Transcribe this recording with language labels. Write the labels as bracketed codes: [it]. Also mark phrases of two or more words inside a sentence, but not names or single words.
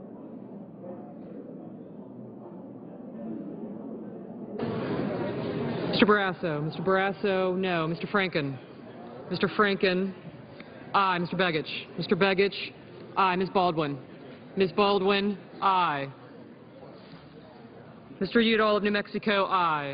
[en] Mr. Mr. Barrasso. Mr. Barrasso, no. Mr. Franken. Mr. Franken, aye. Mr. Begich. Mr. Begich, aye. Ms. Baldwin. Ms. Baldwin, aye. Mr. Udall of New Mexico, aye.